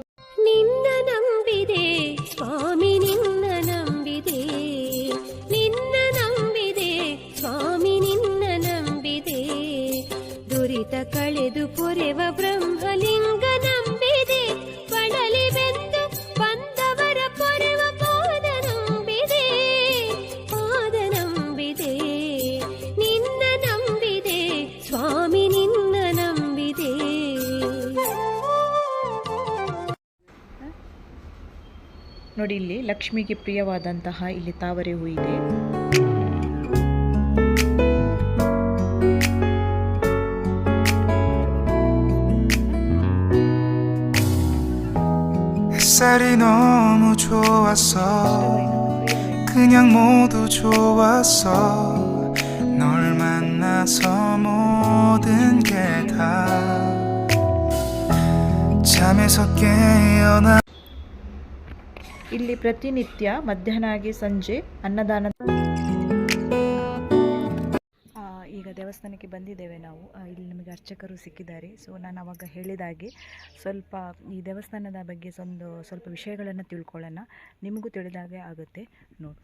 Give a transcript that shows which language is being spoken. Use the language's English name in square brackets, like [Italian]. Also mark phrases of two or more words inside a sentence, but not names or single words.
[Kannada] ನಿನ್ನ ನಂಬಿದೆ ಸ್ವಾಮಿ, ನಿನ್ನ ನಂಬಿದೆ, ನಿನ್ನ ನಂಬಿದೆ ಸ್ವಾಮಿ, ನಿನ್ನ ನಂಬಿದೆ, ದುರಿತ ಕಳೆದು ಪೊರೆವ ಬ್ರಹ್ಮಲಿಂಗ ನಂಬಿದೆ, ಪಡಲಿ ಬೆಂದು ಬಂದವರ ಪೊರೆವ ಪಾದ ನಂಬಿದೆ, ಪಾದ ನಂಬಿದೆ, ನಿನ್ನ ನಂಬಿದೆ ಸ್ವಾಮಿ, ನಿನ್ನ ನಂಬಿದೆ. ನೋಡಿ, ಇಲ್ಲಿ ಲಕ್ಷ್ಮಿಗೆ ಪ್ರಿಯವಾದಂತಹ ಇಲ್ಲಿ ತಾವರೆ ಹೂ ಇದೆ. [Korean] 햇살이 너무 좋았어, 그냥 모두 좋았어, 널 만나서 모든 게 다 잠에서 깨어나. [Kannada] ಇಲ್ಲಿ ಪ್ರತಿನಿತ್ಯ ಮಧ್ಯಾಹ್ನ ಆಗಿ ಸಂಜೆ ಅನ್ನದಾನ. ಈಗ ದೇವಸ್ಥಾನಕ್ಕೆ ಬಂದಿದ್ದೇವೆ ನಾವು. ಇಲ್ಲಿ ನಮಗೆ ಅರ್ಚಕರು ಸಿಕ್ಕಿದ್ದಾರೆ. ಸೊ ನಾನು ಅವಾಗ ಹೇಳಿದಾಗೆ ಸ್ವಲ್ಪ ಈ ದೇವಸ್ಥಾನದ ಬಗ್ಗೆ ಸ್ವಲ್ಪ ವಿಷಯಗಳನ್ನು ತಿಳ್ಕೊಳ್ಳೋಣ, ನಿಮಗೂ ತಿಳಿದಾಗೆ ಆಗುತ್ತೆ ನೋಡಿ.